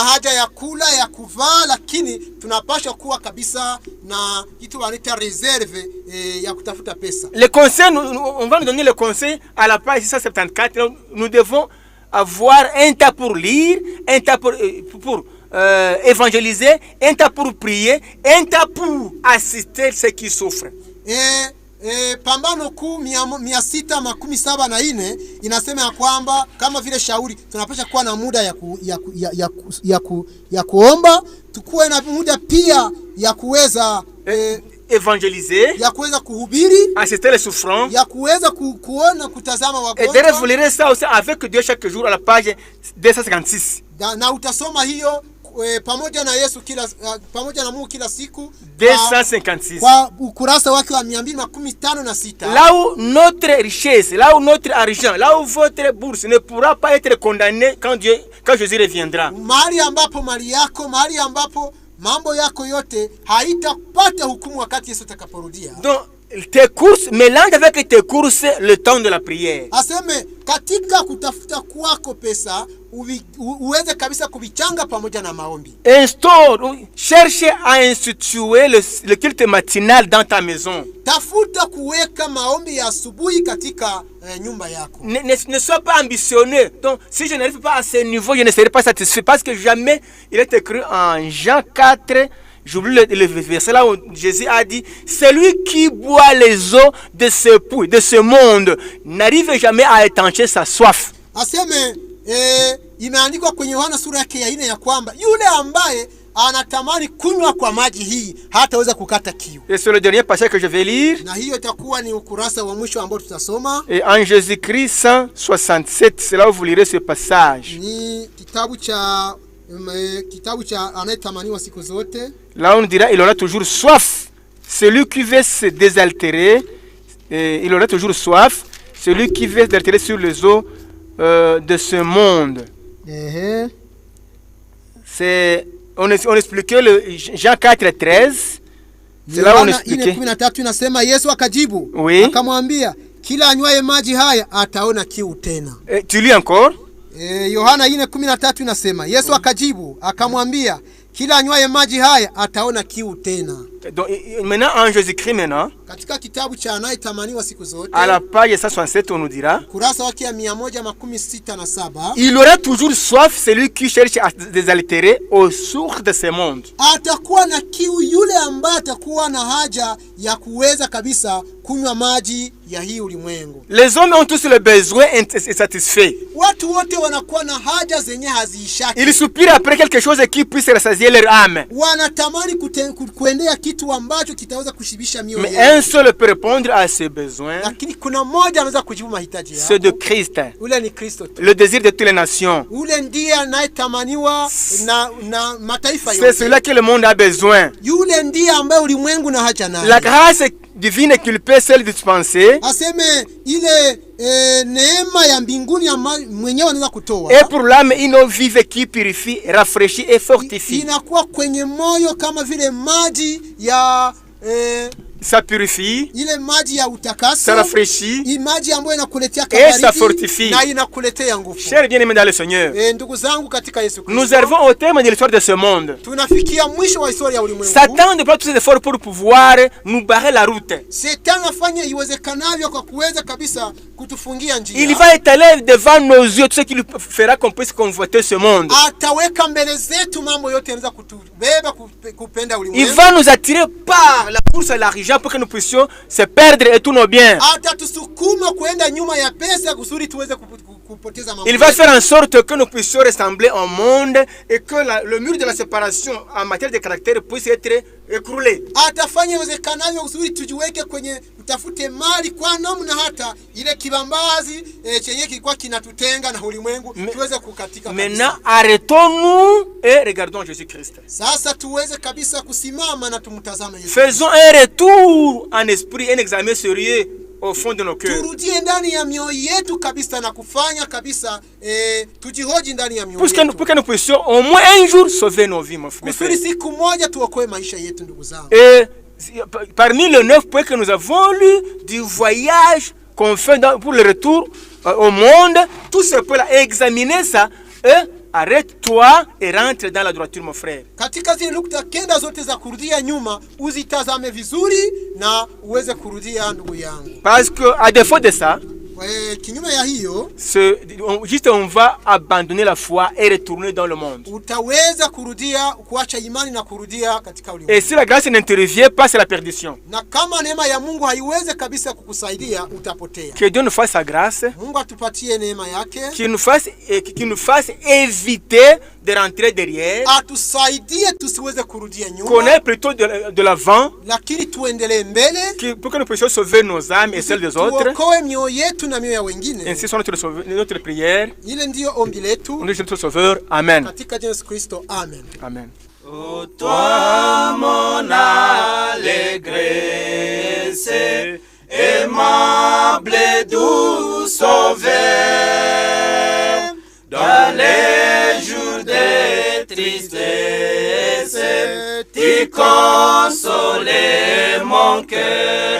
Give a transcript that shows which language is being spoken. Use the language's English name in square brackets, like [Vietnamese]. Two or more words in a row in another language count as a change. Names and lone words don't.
[French] Les conseils, on va nous donner le conseil à la page 674. Nous devons avoir un temps pour lire, un temps pour évangéliser, un temps pour prier, un temps pour assister ceux qui souffrent. [Swahili] Pambano kuu 674 inasema ya kwamba kama vile shauri tunapaswa kuwa na muda ya kuomba, tukuwe na muda pia ya kuweza évangéliser, ya kuweza kuhubiri, [French] assister les souffrants, [Swahili] ya kuweza kuona kutazama wagonjwa. [French] Et d'ailleurs vous lirez ça aussi avec Dieu chaque jour à la page 256. [Swahili] Na utasoma hiyo pamoja na Yesu pamoja na Mungu kila siku 256 kwa ukurasa wake wa 256. [French] Là où notre richesse, là où notre argent, là où votre bourse ne pourra pas être condamnée quand Jésus reviendra. [Swahili] Mahali ambapo mali yako, mahali ambapo mambo yako yote haitapata hukumu wakati Yesu atakaporudia. [French] Donc tes courses, mélange avec tes courses le temps de la prière. [Swahili] Aseme katika kutafuta kwako pesa uweze kabisa kuvichanga pamoja na maombi. [French] Cherche à instituer le culte matinal dans ta maison. [Swahili] Tafuta kuweka maombi ya asubuhi katika nyumba yako. [French] Ne sois pas ambitionné. Donc si je n'arrive pas à ce niveau, je ne serai pas satisfait, parce que jamais il est écrit en Jean 4. J'oublie le verset là où Jésus a dit, celui qui boit les eaux de ce monde n'arrive jamais à étancher sa soif. [Swahili] Aseme imeandikwa kwenye Yohana sura yake ya 4 ya kwamba yule ambaye anatamani kunywa kwa maji hii hataweza kukata kiu. [French] Et c'est le dernier passage que je vais lire. [Swahili] Na hiyo itakuwa ni ukurasa wa mwisho ambao tutasoma. [French] Et en Jésus-Christ 167, c'est là où vous lirez ce passage. [Swahili] Ni kitabu cha kitabu cha anayetamaniwa siku zote. [French] Là on dira il aura toujours soif. Celui qui veut se désaltérer, il aura toujours soif. Celui qui veut se désaltérer sur les eaux de ce monde. C'est on expliquait le Jean 4:13. C'est là on expliquait. [Swahili] 13 inasema Yesu akajibu, oui, akamwambia kila anywaye maji haya ataona kiu tena. [French] Tu lis encore? [Swahili] Yohana 4:13 inasema Yesu akajibu akamwambia kila anywaye maji haya ataona kiu tena. [French] Donc maintenant en Jésus-Christ maintenant, [Swahili] katika kitabu cha anayetamaniwa siku zote, [French] à la page 167 on nous dira, [Swahili] kurasa wake ya 167, [French] il aura toujours soif celui qui cherche à désaltérer aux sources de ce monde. [Swahili] Atakuwa na kiu yule ambaye atakuwa na haja ya kuweza kabisa kunywa maji ya hii ulimwengu. [French] Les hommes ont tous le besoin insatisfait. [Swahili] Watu wote wanakuwa na haja zenye haziishaki. [French] Ils soupirent après quelque chose qui puisse rassasier leur âme. [Swahili] Wanatamani kuendea kitu ambacho kitaweza kushibisha mioyo yao. [French] Mais un seul peut répondre à ses besoins. [Swahili] Lakini kuna mmoja anaweza kujibu mahitaji yao. [French] C'est de Christ. [Swahili] Ule ni Kristo. [French] Le désir de toutes les nations. [Swahili] Ule ndiye anayetamaniwa na mataifa yote. [French] C'est celui que le monde a besoin. [Swahili] Yule ndiye ambaye ulimwengu na haja naye. [French] La grâce divine qu'il peut seul dispenser. [Swahili] Aseme ile neema ya mbinguni mwenyewe anaweza kutoa. [French] Et pour l'âme une eau vive qui purifie, rafraîchit et fortifie. [Swahili] Inakuwa kwenye moyo kama vile maji ya [French] ça purifie, [Swahili] ile maji ya utakaso, [French] ça rafraîchit, [Swahili] maji ambayo inakuletea [French] et ça fortifie. [Swahili] Na inakuletea nguvu. [French] Chers bien-aimés dans le Seigneur, [Swahili] ndugu zangu katika Yesu Kristo, [French] nous arrivons au terme de l'histoire de ce monde. [Swahili] Tunafikia mwisho wa historia ya ulimwengu. [French] Satan déploie tous ses efforts pour pouvoir nous barrer la route. [Swahili] Satan afanya iwezekanavyo kwa kuweza kabisa kutufungia njia. [French] Il va étaler devant nos yeux tout ce qui lui fera qu'on puisse convoiter ce monde. [Swahili] Ataweka mbele zetu mambo yote yanaweza kutubeba kupenda ulimwengu. [French] Il va nous attirer par la course à l'argent pour que nous puissions se perdre et tous nos biens. [Swahili] Atatusukuma kwenda nyuma ya pesa kusudi tuweze kupoteza mambo. [French] Il va faire en sorte que nous puissions ressembler au monde et que le mur de la séparation en matière de caractère puisse être écroulé. [Swahili] Atafanya iwezekanavyo kusudi tujiweke kwenye utafute mali kwa namna hata ile kibambazi chenye kilikuwa kinatutenga na ulimwengu tuweze kukatika kabisa. [French] Maintenant arrêtons-nous et regardons Jésus-Christ. [Swahili] Sasa tuweze kabisa kusimama na tumtazame Yesu. [French] Faisons un retour en esprit, un examen sérieux au fond de nos cœurs. [Swahili] Turudie ndani ya mioyo yetu kabisa na kufanya kabisa tujihoji ndani ya mioyo yetu. [French] Pour que nous puissions au moins un jour sauver nos vies, mon frère. [Swahili] Kusudi siku moja tuokoe maisha yetu ndugu zangu. [French] Et parmi les 9 points que nous avons lus du voyage qu'on fait pour le retour au monde, tout ce points-là, examiner ça, arrête-toi et rentre dans la droiture, mon frère. [Swahili] Katika zile nukta kenda zote za kurudia nyuma, uzitazame vizuri na uweze kurudia ndugu yangu. [French] Parce que à défaut de ça, [Swahili] kinyume ya hiyo, [French] juste on va abandonner la foi et retourner dans le monde. [Swahili] Utaweza kurudia kuacha imani na kurudia katika ulimwengu. [French] Et si la grâce n'intervient pas, c'est la perdition. [Swahili] Na kama neema ya Mungu haiweze kabisa kukusaidia, utapotea. [French] Que Dieu nous fasse sa grâce. [Swahili] Mungu atupatie neema yake. [French] Qu'il nous fasse éviter de rentrer derrière. [Swahili] Atusaidie tusiweze kurudia nyuma. [French] Qu'on aille plutôt de l'avant. [Swahili] Lakini tuendelee mbele. [French] Pour que nous puissions sauver nos âmes et celles des autres. [Swahili] Tuokoe mioyo yetu na mioyo ya wengine. [French] Ainsi soit notre prière. [Swahili] Ile ndio ombi letu. [French] Nous notre Sauveur. Amen. [Swahili] Katika Yesu Kristo. Amen. Amen. [French] Ô toi mon allégresse, aimable et doux Sauveur, dans les jours de tristesse, tu consolais mon cœur.